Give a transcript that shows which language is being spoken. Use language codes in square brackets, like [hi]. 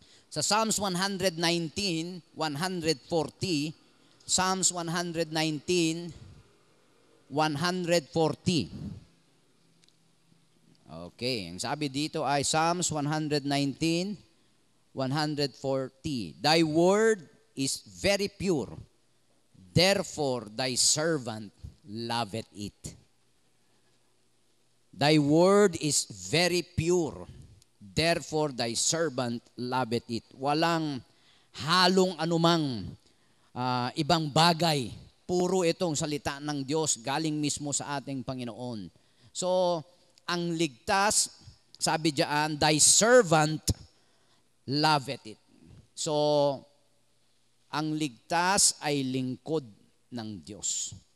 [tl] Sa Psalms 119, 140, Psalms 119, 140. Okay, ang sabi dito ay Psalms 119, 140. [en] Thy word is very pure, therefore thy servant loveth it. Thy word is very pure, therefore thy servant loveth it. [tl] Walang halong anumang ibang bagay. Puro itong salita ng Diyos galing mismo sa ating Panginoon. So, ang ligtas, sabi diyan, [en] thy servant loveth it. [tl] So, ang ligtas ay lingkod ng Diyos.